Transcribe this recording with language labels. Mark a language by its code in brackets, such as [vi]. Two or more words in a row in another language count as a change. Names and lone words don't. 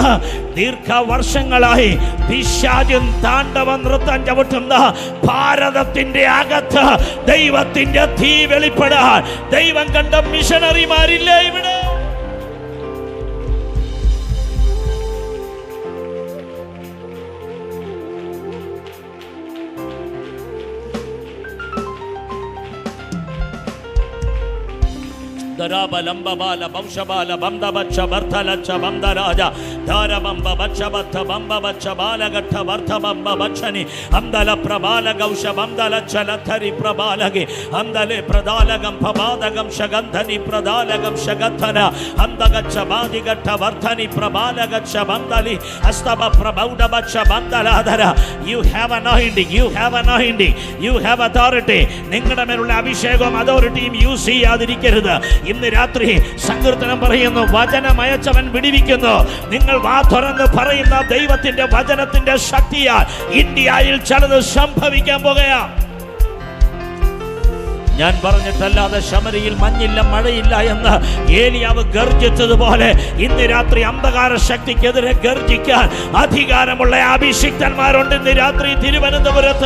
[ml] ദീർഘവർഷങ്ങളായി പിശാചും താണ്ഡവ നൃത്തം ചവിട്ടുന്ന ഭാരതത്തിന്റെ അകത്ത് ദൈവത്തിന്റെ തീ വെളിപ്പെടാൻ ദൈവം കണ്ട മിഷണറിമാരില്ലേ ഇവിടെ? Lambabala, Bamshabala, Bamdabacha, Bartalacha, Bamdaraja, Darabamba, Bachabatha, Bamba Bachabala, Gata, Bartha, Bamba Bachani, Amdala Prabala, Gausha, Bamdala, Chalatari, Prabalagi, Amdale, Pradalagam, Pabadagam, Shagantani, Pradalagam, Shagatana, Amdagachabadi, Gata, Vartani, Prabalaga, Shabandali, Astaba, Prabauda, Bachabandala. [en] You have anointing, you have anointing, you have authority. [ml] നിങ്ങളുടെമേൽ അഭിഷേകം, [en] authority, you see [ml] Adirikirda. ഇന്ന് രാത്രി സങ്കീർത്തനം പറയുന്നു, വചനമയച്ചവൻ വിടിവിക്കുന്നു. നിങ്ങൾ വാ തുറന്ന് പറയുന്ന ദൈവത്തിന്റെ വചനത്തിന്റെ ശക്തിയാൽ ഇന്ത്യയിൽ ചിലത് സംഭവിക്കാൻ പോകുകയാ. ഞാൻ പറഞ്ഞിട്ടല്ലാതെ ശമരിയിൽ മഞ്ഞില്ല മഴയില്ല എന്ന് ഏലിയാവ് ഗർജിച്ചതുപോലെ ഇന്ന് രാത്രി അന്ധകാര ശക്തിക്കെതിരെ ഗർജിക്കാൻ അധികാരമുള്ള അഭിഷിക്തന്മാരുണ്ട് ഇന്ന് രാത്രി തിരുവനന്തപുരത്ത്.